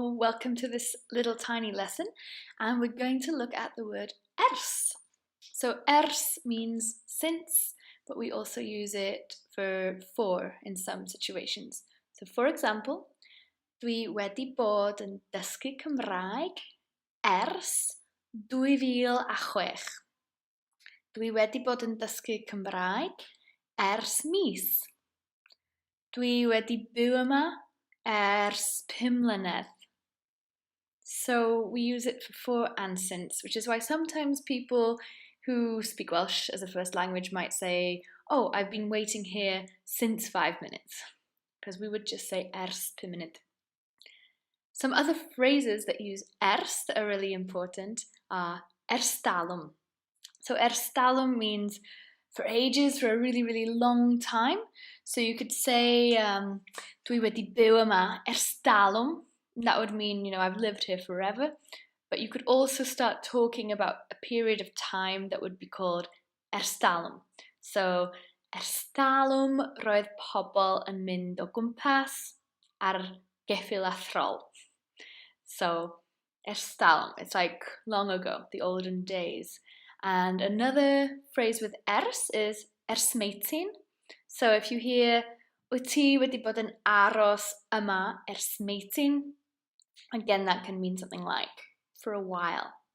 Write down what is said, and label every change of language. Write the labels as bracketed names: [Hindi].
[English] welcome to this little tiny lesson, and we're going to look at the word ers. So ers means since, but we also use it for in some situations. So for example, [Welsh] dwi wedi bod yn dysgu Cymraeg ers 2006. Dwi wedi bod yn dysgu Cymraeg ers mis. Dwi wedi byw yma ers 5 mlynedd. [English] So we use it for and since, which is why sometimes people who speak Welsh as a first language might say, oh, I've been waiting here since 5 minutes, because we would just say [Welsh] ers 5 munud. [English] Some other phrases that use ers that are really important are ers talwm. So ers talwm means for ages, for a really, really long time. So you could say, [Welsh] dwi wedi byw yma ers talwm. [English] That would mean, I've lived here forever. But you could also start talking about a period of time that would be called ers talwm. [Welsh] So, ers talwm roedd pobl yn mynd o gwmpas ar geffyl a throl. [English] So, ers talwm, it's like long ago, the olden days. And another phrase with ers is ers meitin. So if you hear, [Welsh] wyt ti wedi bod yn aros yma ers meitin, [English] again, that can mean something like for a while.